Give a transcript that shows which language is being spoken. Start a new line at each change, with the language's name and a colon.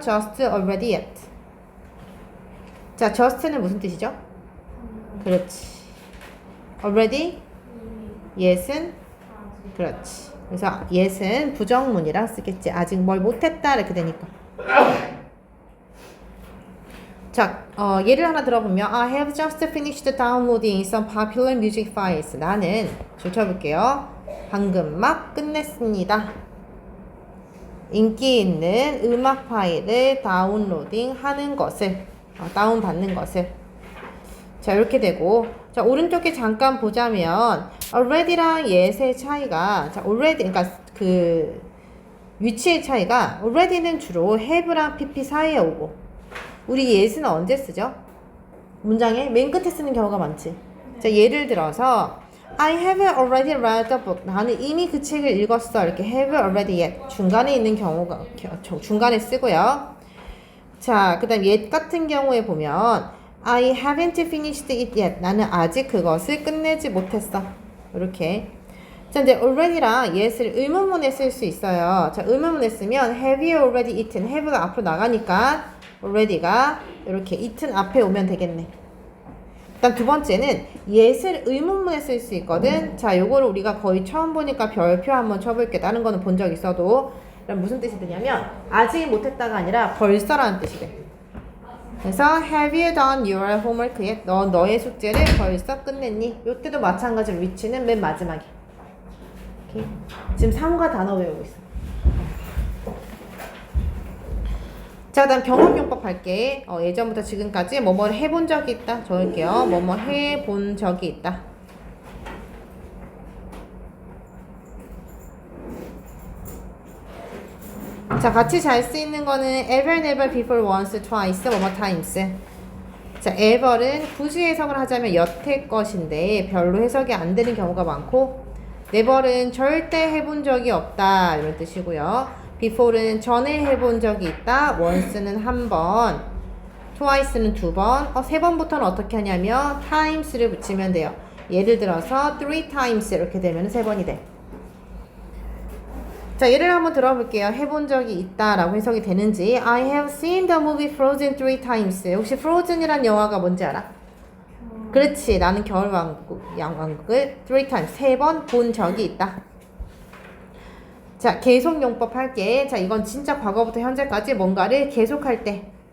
English: just, already, yet.
Korean: 자, just는 무슨 뜻이죠? 그렇지. already, yet은 그렇지. 그래서 yet은 부정문이라 쓰겠지. 아직 뭘 못했다 이렇게 되니까. 자, 예를 하나 들어보면
English: I have just finished downloading some popular music files.
Korean: 나는 줄 쳐볼게요. 방금 막 끝냈습니다. 인기 있는 음악 파일을 다운로딩 하는 것을 다운받는 것을. 자, 이렇게 되고, 자, 오른쪽에 잠깐 보자면 already랑 yet의 차이가, 자, already, 그러니까 그 위치의 차이가 already는 주로 have랑 pp 사이에 오고, 우리 yet은 언제 쓰죠? 문장에 맨 끝에 쓰는 경우가 많지. 자, 예를 들어서
English: I have already read the book.
Korean: 나는 이미 그 책을 읽었어. 이렇게 have already yet. 중간에 있는 경우가 중간에 쓰고요. 자, 그 다음 yet 같은 경우에 보면
English: I haven't finished it yet.
Korean: 나는 아직 그것을 끝내지 못했어. 이렇게. 자, 이제 already랑 yet을 의문문에 쓸 수 있어요. 자, 의문문에 쓰면
English: have you already eaten?
Korean: have가 앞으로 나가니까 already가 이렇게 eaten 앞에 오면 되겠네. 일단 두 번째는 yet을 의문문에 쓸 수 있거든. 자, 요거를 우리가 거의 처음 보니까 별표 한번 쳐볼게. 다른 거는 본 적 있어도. 그럼 무슨 뜻이 되냐면 아직 못했다가 아니라 벌써라는 뜻이 돼.
English: 그래서 have you done your homework yet?
Korean: 너 너의 숙제를 벌써 끝냈니? 요때도 마찬가지로 위치는 맨 마지막에. 오케이. 지금 상호가 단어 외우고 있어. 자, 그 다음 경험용법 할게. 예전부터 지금까지 뭐뭐 해본 적이 있다. 적을게요. 뭐뭐 해본 적이 있다. 자, 같이 잘 쓰이는 거는 ever, never, before, once, twice, 뭐뭐 times. 자, ever은 굳이 해석을 하자면 여태 것인데 별로 해석이 안 되는 경우가 많고, never는 절대 해본 적이 없다 이런 뜻이고요. before는 전에 해본 적이 있다. once는 한 번, twice는 두 번. 세 번부터는 어떻게 하냐면 times를 붙이면 돼요. 예를 들어서 three times 이렇게 되면 세 번이 돼. 자, 예를 한번 들어볼게요. 해본 적이 있다라고 해석이 되는지.
English: I have seen the movie Frozen 3 times.
Korean: 혹시 Frozen이란 영화가 뭔지 알아? 그렇지. 나는 겨울왕국을 3 times, 세 번 본 적이 있다. 자, 계속용법 할게. 자, 이건 진짜 과거부터 현재까지 뭔가를 계속할 때.